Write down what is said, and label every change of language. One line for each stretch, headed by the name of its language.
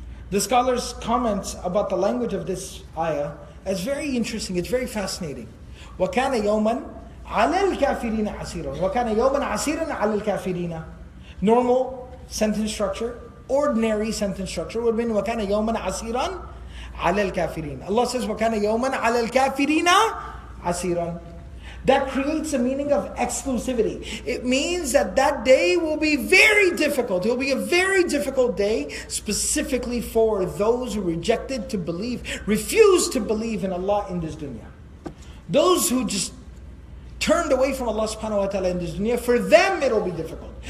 English: The scholars comment about the language of this ayah as very interesting. It's very fascinating.
Arabic: وَكَانَ يَوْمًا عَلَى الْكَافِرِينَ عَسِيرًا. وَكَانَ يَوْمًا عَسِيرًا عَلَى الْكَافِرِينَ.
English: Normal sentence structure, ordinary sentence structure would have been
Arabic: وَكَانَ يَوْمًا عَسِيرًا عَلَى الْكَافِرِينَ.
English: Allah says
Arabic: وَكَانَ يَوْمًا عَلَى الْكَافِرِينَ عَسِيرًا.
English: That creates a meaning of exclusivity. It means that that day will be very difficult. It will be a very difficult day specifically for those who rejected to believe, refused to believe in Allah in this dunya. Those who just turned away from Allah subhanahu wa ta'ala in this dunya, for them it'll be difficult.